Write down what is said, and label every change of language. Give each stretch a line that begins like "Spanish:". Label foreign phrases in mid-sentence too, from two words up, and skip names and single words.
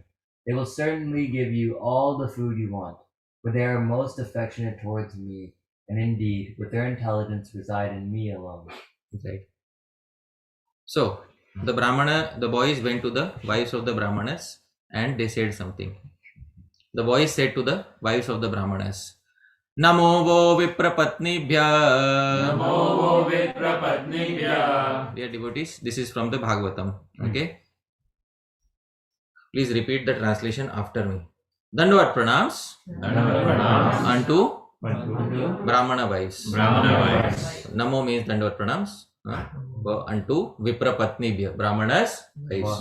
English: They will certainly give you all the food you want, for they are most affectionate towards me, and indeed, with their intelligence reside in me alone. Right. So the boys went to the wives of the Brahmanas and they said something. The boys said to the wives of the Brahmanas,
Sanskrit: Namo vo viprapatnibhya. Namo vo viprapatnibhya.
English: Dear devotees, this is from the Bhagavatam. Okay. Please repeat the translation after me.
Sanskrit: Dandavat pranams
English: unto Brahmana wives. Brahmana wives. Namo means
Sanskrit: Dandavat pranams.
English: Unto Viprapatnibhya, Brahmanas wives.